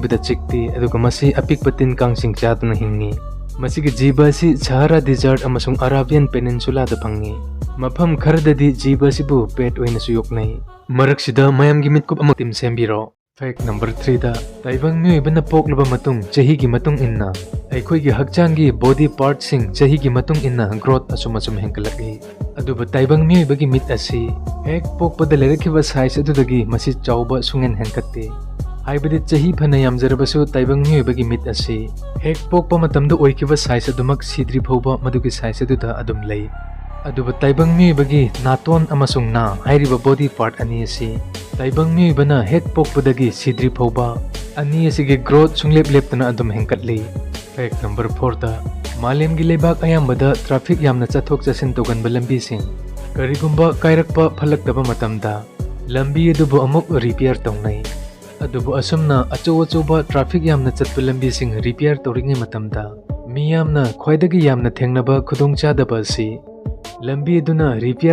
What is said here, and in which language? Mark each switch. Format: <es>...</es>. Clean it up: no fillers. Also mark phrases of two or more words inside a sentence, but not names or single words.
<mni>bida chikti aduga masi apik patin kang singchatuna hingi masigi jiba si Sahara desert amasung Arabian peninsula da phangi mafam kharadadi jiba sibu pet oina suyoknai maraksida mayam gi mitkup amok tim sembiro</mni> <en>fact number 3</en> <mni>da taibang mi ibana poklaba matung chahi gi matung inna aikoi gi hakchang gi</mni> <en>body part</en> <mni>sing chahi gi matung inna growth asum hengkalaki aduba taibang mi ibagi mit asi hek pokpada lerakhiba size adudagi masi chauba sungen hengkatte haibadi chahi phana yamjarabasu taibang mi ibagi mit asi hek pokpa matamda oikiba size adumak sidri phauba madugi size aduda adum lei aduba taibang mi ibagi naton amasung na hairiba</mni> <en>body part</en> <mni>ani asi taibang mi ibana hek pokpadagi sidri phauba ani asigi growth sunglep leptana adum hengkatli</mni> <en>fact number 4</en> <mni>da malem gi lebak ayambada traffic yamna chathok chasin toganba lambi sing karigumba kairakpa phalakdaba matamda lambi adubu amuk repair tongnai adubu asumna achoba traffic yamna chatpa lambi sing repair toringai matamda miyamna khwaidagi yamna thengnaba khudongchadaba si lambi aduna repair</mni>